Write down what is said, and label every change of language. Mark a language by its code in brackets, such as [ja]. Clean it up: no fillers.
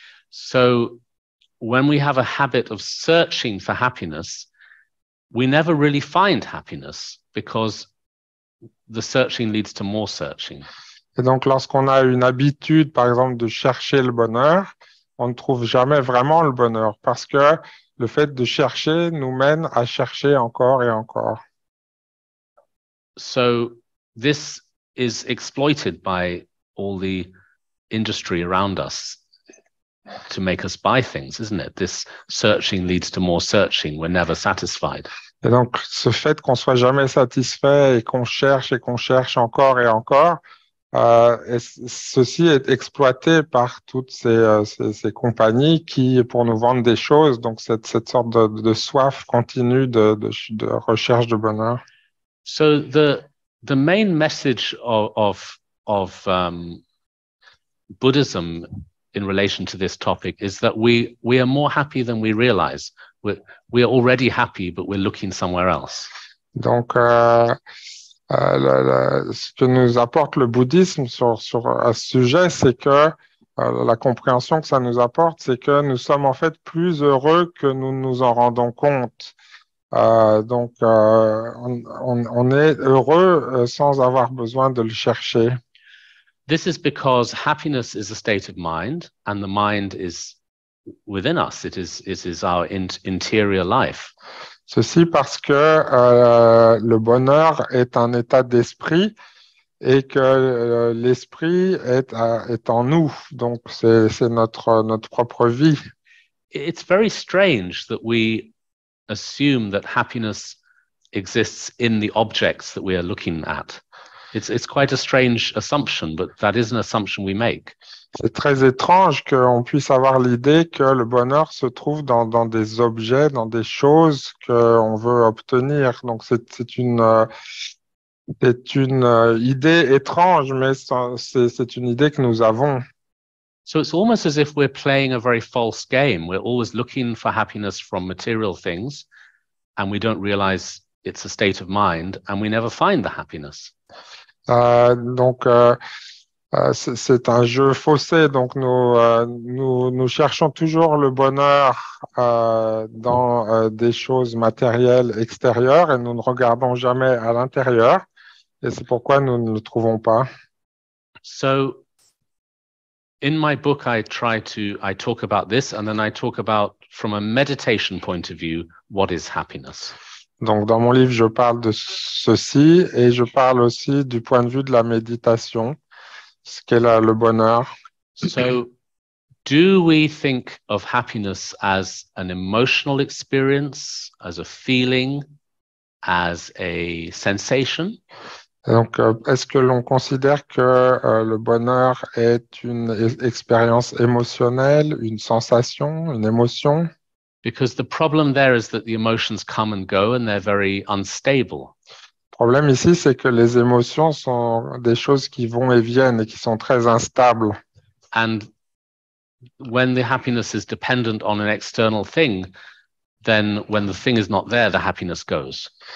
[en] So when we have a habit of searching for happiness, we never really find happiness, because the searching leads to more searching. [fr] Et donc, lorsqu'on a une habitude, par exemple, de chercher le bonheur, on ne trouve jamais vraiment le bonheur, parce que le fait de chercher nous mène à chercher encore et encore. [en] So this is exploited by all the industry around us to make us buy things, isn't it? This searching leads to more searching. We're never satisfied. [fr] Et donc, ce fait qu'on soit jamais satisfait et qu'on cherche encore et encore, et ceci est exploité par toutes ces compagnies qui, pour nous vendre des choses, donc cette sorte de soif continue de recherche de bonheur. [en] So the main message of Buddhism in relation to this topic is that we are more happy than we realize. We're already happy, but we're looking somewhere else. [fr] Donc, ce que nous apporte le bouddhisme à ce sujet, c'est que la compréhension que ça nous apporte, c'est que nous sommes en fait plus heureux que nous nous en rendons compte. Donc, on est heureux sans avoir besoin de le chercher. [en] This is because happiness is a state of mind, and the mind is within us. It is our interior life. [fr] Ceci parce que le bonheur est un état d'esprit et que l'esprit est en nous. Donc, c'est notre propre vie. [en] It's very strange that we assume that happiness exists in the objects that we are looking at. It's quite a strange assumption, but that is an assumption we make. [fr] C'est très étrange qu'on puisse avoir l'idée que le bonheur se trouve dans des objets, dans des choses qu'on veut obtenir. Donc, c'est une idée étrange, mais c'est une idée que nous avons. [en] So it's almost as if we're playing a very false game. We're always looking for happiness from material things, and we don't realize it's a state of mind, and we never find the happiness. [fr] Donc, c'est un jeu faussé. Donc, nous cherchons toujours le bonheur dans des choses matérielles extérieures et nous ne regardons jamais à l'intérieur. Et c'est pourquoi nous ne le trouvons pas. [en] So, in my book, I talk about this, and then I talk about, from a meditation point of view, what is happiness. [fr] Donc, dans mon livre, je parle de ceci et je parle aussi du point de vue de la méditation, ce qu'est le bonheur. [en] So, do we think of happiness as an emotional experience, as a feeling, as a sensation? [fr] Donc, est-ce que l'on considère que le bonheur est une expérience émotionnelle, une sensation, une émotion? [en] Because the problem there is that the emotions come and go and they're very unstable. [fr] Le problème ici, c'est que les émotions sont des choses qui vont et viennent et qui sont très instables. [en] And when the happiness is dependent on an external thing, then when the thing is not there, the happiness goes.